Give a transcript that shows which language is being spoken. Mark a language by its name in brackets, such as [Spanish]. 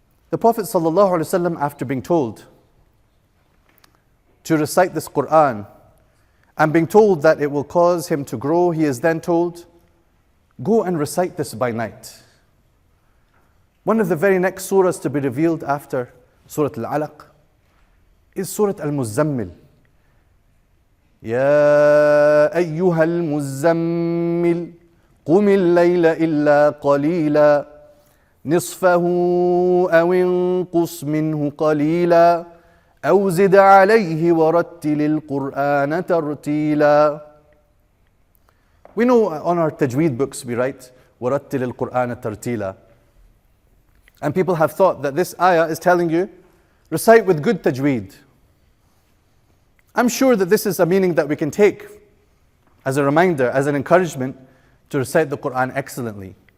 [English] The Prophet ﷺ, after being told to recite this Qur'an and being told that it will cause him to grow, he is then told, go and recite this by night. One of the very next surahs to be revealed after Surah Al-Alaq is Surah Al-Muzammil. [Arabic] يا أيها المزمل قم الليل إلا قليلا نصفه أو انقص منه قليلا أو زد عليه ورتل القرآن ترتيلا. [English] We know on our tajweed books we write [Arabic] وَرَتِّلِ الْقُرْآنَ تَرْتِيلًا. [English] And people have thought that this ayah is telling you, recite with good tajweed. I'm sure that this is a meaning that we can take as a reminder, as an encouragement to recite the Qur'an excellently.